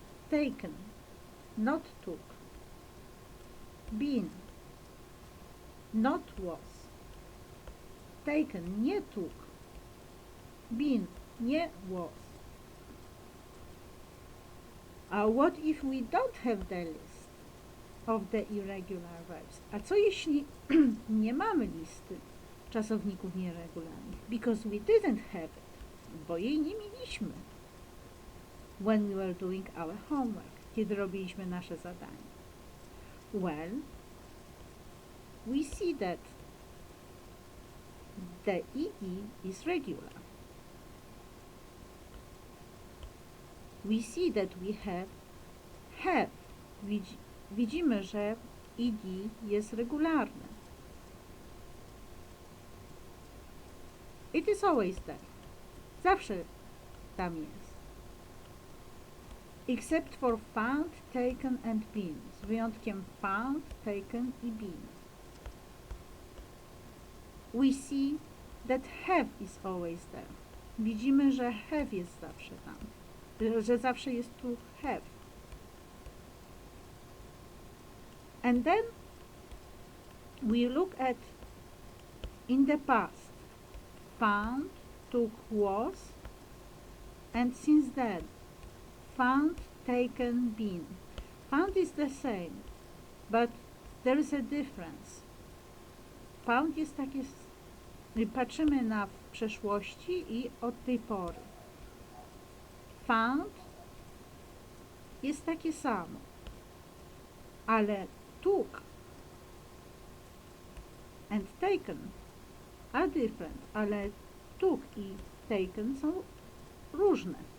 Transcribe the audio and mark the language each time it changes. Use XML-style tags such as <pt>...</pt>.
<en>Taken, not took. Been, not was.</en> <pl>Taken, nie took. Been, nie was.</pl> <en>What if we don't have the list of the irregular verbs?</en> <pl>A co jeśli nie mamy listy czasowników nieregularnych?</pl> <en>Because we didn't have it,</en> <pl>bo jej nie mieliśmy.</pl> <en>When we were doing our homework,</en> <pl>kiedy robiliśmy nasze zadanie.</pl> <en>Well, we see that the ed is regular. We see that we have.</en> <pl>Widzimy, że ed jest regularne.</pl> <en>It is always there.</en> <pl>Zawsze tam jest.</pl> <en>Except for found, taken and been.</en> <pl>Z wyjątkiem found, taken i been.</pl> <en>We see that have is always there.</en> <pl>Widzimy, że have jest zawsze tam. Że zawsze jest tu have.</pl> <en>And then we look at in the past. Found, took, was, and since then, found, taken, been. Found is the same, but there is a difference.</en> <pl>Found jest takie, patrzymy na w przeszłości i od tej pory. Found jest takie samo, ale</pl> <en>took and taken are different,</en> <pl>ale took i taken są różne.</pl>